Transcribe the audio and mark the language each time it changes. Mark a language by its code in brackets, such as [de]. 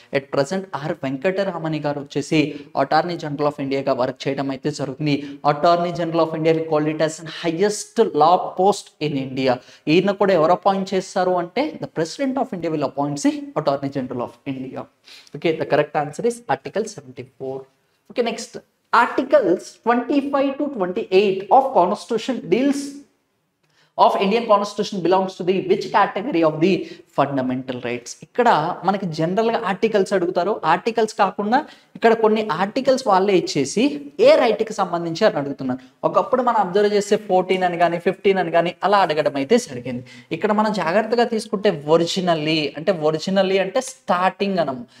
[te] At present are Venkataramani గారు వచ్చేసి attorney general of ఇండియాగా work చేయడం అయితే జరుగుతుంది. [en] Attorney general of India call it as highest law post in India. [te] ఈయన కూడా ఎవరు అపాయింట్ చేస్తారు అంటే [en] The president of India will appoint the attorney general of India. Okay, the correct answer is article 74. Okay, next articles 25 to 28 of constitution deals of Indian Constitution belongs to the which category of the fundamental rights. [te] ఇక్కడ మనకి జనరల్గా articles అడుగుతారు. Articles కాకుండా ఇక్కడ కొన్ని articles వాళ్ళే ఇచ్చేసి ఏ రైట్కి సంబంధించి అని అడుగుతున్నారు. ఒకప్పుడు మనం అబ్జర్వ్ చేస్తే 14 అని కానీ 15 అని కానీ అలా అడగడం అయితే జరిగింది. ఇక్కడ మనం జాగ్రత్తగా తీసుకుంటే ఒరిజినల్లీ అంటే స్టార్టింగ్ అనము.